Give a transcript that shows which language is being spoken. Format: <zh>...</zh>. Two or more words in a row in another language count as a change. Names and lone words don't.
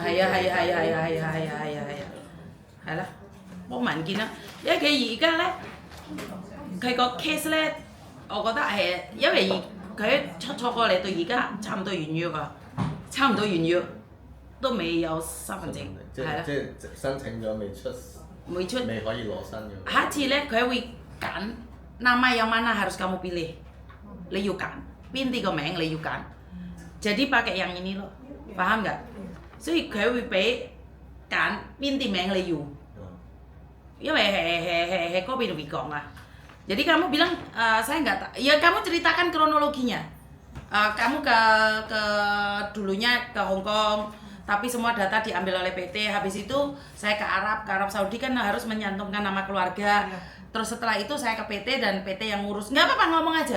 <yue>係啦，冇文件啦，因為佢而家咧，佢個 case 咧，我覺得係因為佢出錯過嚟到而家差唔多完約啊，差唔多完約都未有身份證，係啦。即係申請咗未出，未可以攞新嘅。下次咧佢會揀</yue> <id>nama yang mana harus kamu pilih,</id> <yue>你要揀邊啲個名你要揀 ，</yue> <id>jadi pakai yang ini loh, paham nggak？</id> <yue>所以佢會俾揀邊啲名你要，因為係嗰邊會講啊。</yue> <id>Jadi kamu bilang saya nggak tahu, ya kamu ceritakan kronologinya. Kamu ke dulunya ke Hong Kong, tapi semua data diambil oleh PT. Habis itu saya ke Arab Saudi kan harus menyantumkan nama keluarga. Terus setelah itu saya ke PT dan PT yang ngurus. Nggak apa-apa ngomong aja.</id>